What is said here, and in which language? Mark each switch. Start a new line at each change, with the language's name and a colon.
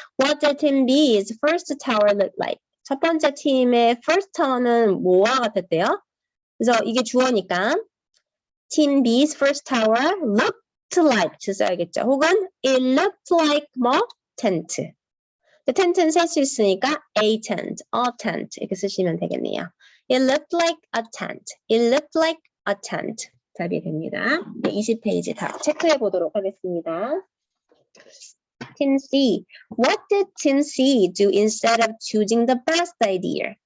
English: What did team B's first tower look like?
Korean: 첫 번째 팀의
English: first tower
Korean: 는 뭐와 같았대요? 그래서 이게 주어니까
English: team B's first tower looked like
Korean: 써야겠죠. 혹은
English: it looked like
Korean: 뭐?
English: tent.
Korean: 텐트는 셀 수 있으니까 a tent 이렇게 쓰시면 되겠네요.
English: It looked like a tent. It looked like a tent.
Korean: 답이 됩니다. 네, 20페이지 답 체크해 보도록 하겠습니다.
English: Team C. What did Team C do instead of choosing the best idea?